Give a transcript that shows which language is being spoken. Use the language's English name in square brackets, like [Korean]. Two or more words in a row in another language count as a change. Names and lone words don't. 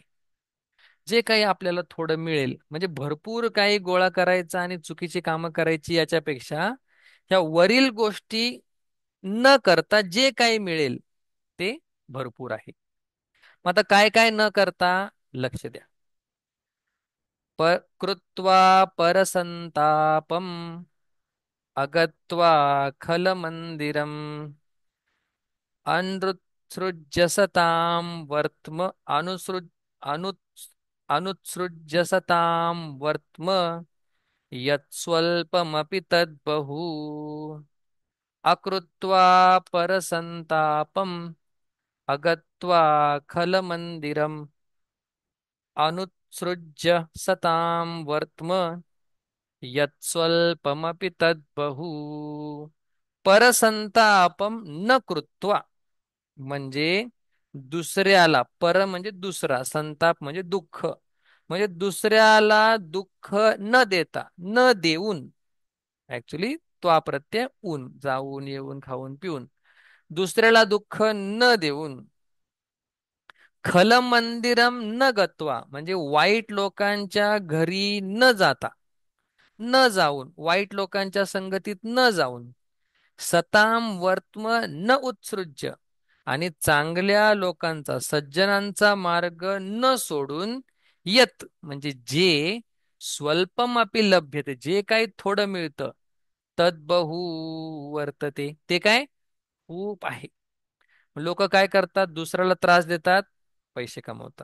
[Marathi] जे काही आपल्याला थोडं मिळेल म्हणजे भरपूर काही गोळा करायचा आणि चुकीची कामं करायची याच्यापेक्षा ह्या वरील गोष्टी न करता जे काही मिळेल ते भरपूर आहे. मग आता काय काय न करता, लक्ष द्या. [Sanskrit] कृत्वा परसंतापम अगत्वा खलमंदिरम अनुत्सृज्यसतां वर्त्म अनुसृज अनु अनुत्सृज्यसतां वर्त्म यत्स्वल्पमपि तद्बहु अकृत्वा परसंतापम अगत्वा खलमंदिरम अनुत्सृज्य सतां वर्त्म यत्स्वल्पमपि तद्बहु. परसंतापम न कृत्वा [Marathi] म्हणजे दुसऱ्याला, पर म्हणजे दुसरा, संताप म्हणजे दुःख, म्हणजे दुसऱ्याला दुःख न देता, न देऊन. ऍक्च्युली तो प्रत्यय ऊन, जाऊन येऊन खाऊन पिऊन, दुसऱ्याला दुःख न देऊन. [Sanskrit] खल मंदिरम न गत्वा [Marathi] म्हणजे वाईट लोकांच्या घरी न जाता, न जाऊन, वाईट लोकांच्या संगतीत न जाऊन. [Sanskrit] सताम वर्त्म न उत्सृज्य [Marathi] आणि चांगल्या लोकांचा, सज्जनांचा मार्ग न सोडून. यत म्हणजे जे, [Sanskrit] स्वल्पमापी लभ्यते [Marathi] जे काही थोडं मिळतं, [Sanskrit] तद्बहू वर्तते [Marathi] ते काय खूप आहे. लोक काय करतात, दुसऱ्याला त्रास देतात, पैसे कमवतात.